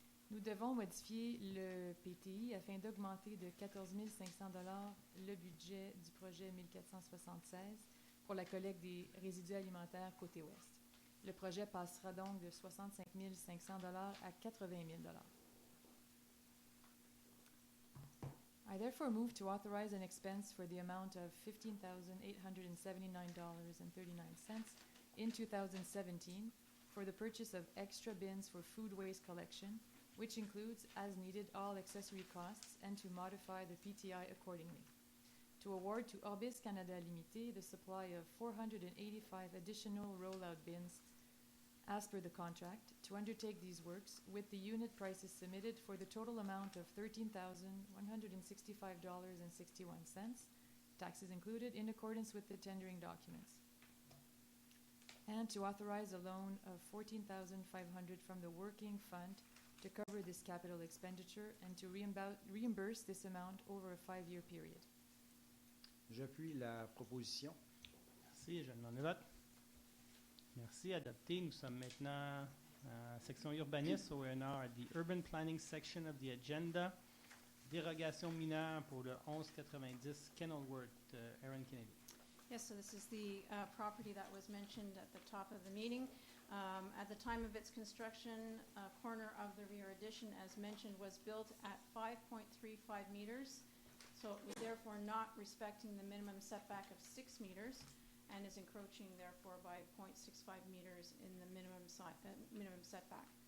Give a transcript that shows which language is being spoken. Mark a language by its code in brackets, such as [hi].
[fr] Nous devons modifier le PTI afin d'augmenter de 14 500 $ le budget du projet 1476 pour la collecte des résidus alimentaires côté ouest. Le projet passera donc de 65 500 $ à 80 000 $. [en] I therefore move to authorize an expense for the amount of $15,879.39 in 2017 for the purchase of extra bins for food waste collection, which includes, as needed, all accessory costs, and to modify the PTI accordingly. To award to Orbis Canada Limited the supply of 485 additional rollout bins as per the contract, to undertake these works with the unit prices submitted for the total amount of $13,165.61, taxes included, in accordance with the tendering documents. And to authorize a loan of $14,500 from the working fund to cover this capital expenditure and to reimburse this amount over a 5-year period. [fr] J'appuie la proposition. Merci. Je demande le vote. Merci. Adopté. Nous sommes maintenant à la section urbanisme au ONR, [en] the Urban Planning section of the agenda. [fr] Dérogation mineure pour le 1190 Kenilworth. Aaron Kennedy. [en] Yes, so this is the property that was mentioned at the top of the meeting. At the time of its construction, a corner of the rear addition, as mentioned, was built at 5.35 meters. So it was therefore not respecting the minimum setback of 6 meters and is encroaching therefore by 0.65 meters in the minimum setback.